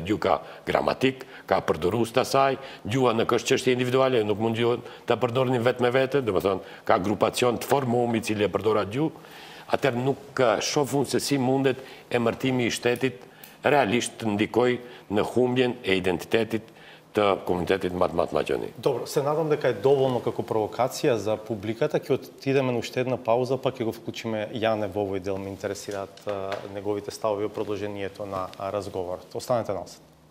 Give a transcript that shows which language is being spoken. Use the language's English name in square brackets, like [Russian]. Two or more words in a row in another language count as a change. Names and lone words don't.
[Albanian] Gjuha ka gramatik, ka përdorues të saj, gjuha nuk është çështje individuale, nuk mund gjuhën ta përdorni vetë me vete, domethënë ka grupacion të formuar i cili e përdor atë gjuhë. Atëherë nuk shoh unë se si mundet emërtimi i shtetit realisht të ndikoj në humbjen e identitetit të komunitetit Maqedoni. [Macedonian] Добро, се надам дека е доволно како провокација за публиката. Ќе отидеме на уште една пауза, па ќе го вклучиме Јане во овој дел. Ме интересираат неговите ставови во продолжението на разговорот. Останете на нас.